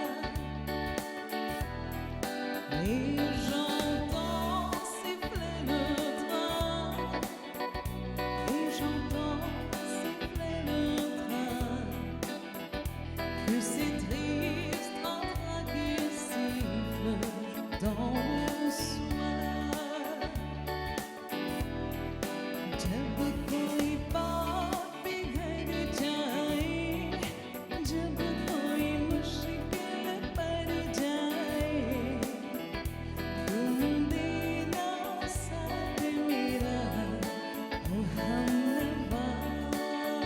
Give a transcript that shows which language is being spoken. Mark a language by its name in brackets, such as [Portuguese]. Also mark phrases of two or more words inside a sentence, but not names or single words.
[French] Et j'entends siffler le train. Et j'entends siffler le train. Que c'est triste un train qui siffle dans le soir. [Hindi] जब कोई बात बिगड़ जाए, जब कोई मुश्किल पड़ जाए, तुम देना साथ मेरा ओ हमनवा।